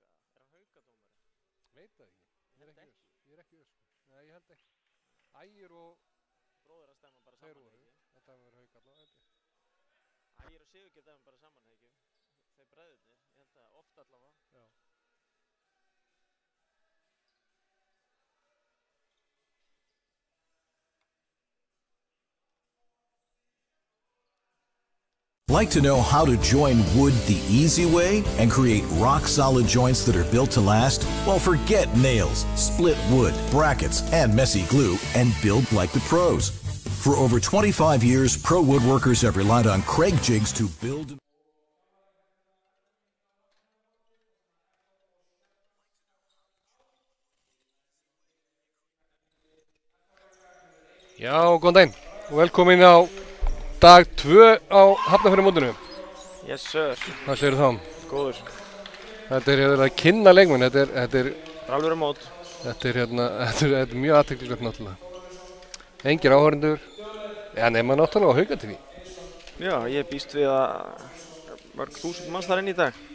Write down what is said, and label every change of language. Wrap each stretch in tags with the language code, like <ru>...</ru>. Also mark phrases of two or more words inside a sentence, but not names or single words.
<is>Hann Haukadómari? Veit það ekki. Ég er ekki viss. Nei, ég held ekki. Ægir og bróðir að stæma bara saman, ekki? Þetta hefur verið Haukar, held ég. Ægir og Sigurgeir dæma bara saman, ekki? Þeir bræðurnir, ég held að oft allavega. Já.</is> <en>Like to know how to join wood the easy way and create rock-solid joints that are built to last? Well, forget nails, split wood, brackets, and messy glue, and build like the pros. For over 25 years, pro woodworkers have relied on Craig Jigs to build.</en> <is>Já, góðan daginn. Velkomin á dag 2 á Hafnarfjarðarmótinu.</is> <en>Yes sir.</en> <is>Hvað segirðu þá? Góður. Þetta er að kynna leikmenn, þetta er Alvöru mót. Þetta er mjög athyglisvert náttúrulega. Engir áhorfendur, nema náttúrulega á Haukatífi. Já, ég býst við að mörg þúsund manns þar inn í dag.</is>